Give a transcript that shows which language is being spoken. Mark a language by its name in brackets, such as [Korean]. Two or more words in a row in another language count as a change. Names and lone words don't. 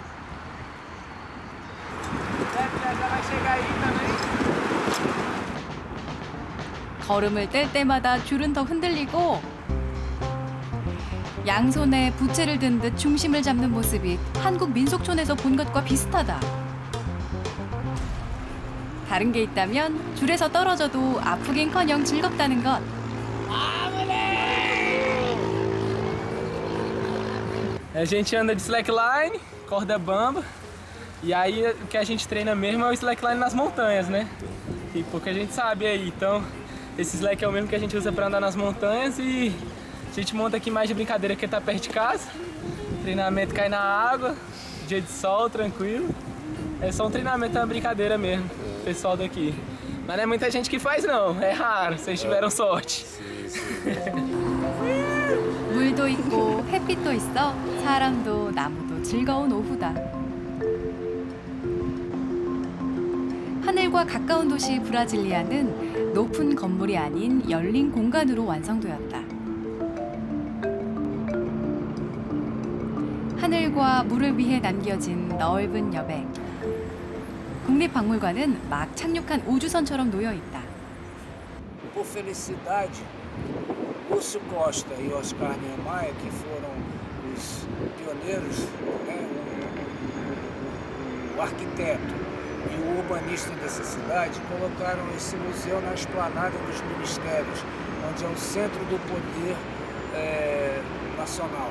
[Korean] 걸음을 뗄 때마다 줄은 더 흔들리고 양손에 부채를 든 듯 중심을 잡는 모습이 한국 민속촌에서 본 것과 비슷하다. 다른 게 있다면 줄에서 떨어져도 아프긴커녕 즐겁다는 것. [Portuguese] A gente anda de slackline, corda bamba, e aí o que a gente treina mesmo é o slackline nas montanhas, né? E pouca gente sabe aí, então esse slack é o mesmo que a gente usa para andar nas montanhas e a gente monta aqui mais de brincadeira porque tá perto de casa. Treinamento cai na água, dia de sol, tranquilo. É só um treinamento, é uma brincadeira mesmo, pessoal daqui. Mas não é muita gente que faz não, é raro, vocês tiveram sorte. [Korean] 물도 있고 햇빛도 있어 사람도 나무도 즐거운 오후다. 하늘과 가까운 도시 브라질리아는 높은 건물이 아닌 열린 공간으로 완성되었다. 하늘과 물을 위해 남겨진 넓은 여백. 국립박물관은 막 착륙한 우주선처럼 놓여 있다. [Portuguese] Por felicidade, Lúcio Costa e Oscar Niemeyer, que foram os pioneiros, né, o arquiteto e o urbanista dessa cidade, colocaram esse museu na esplanada dos ministérios, onde é o centro do poder nacional.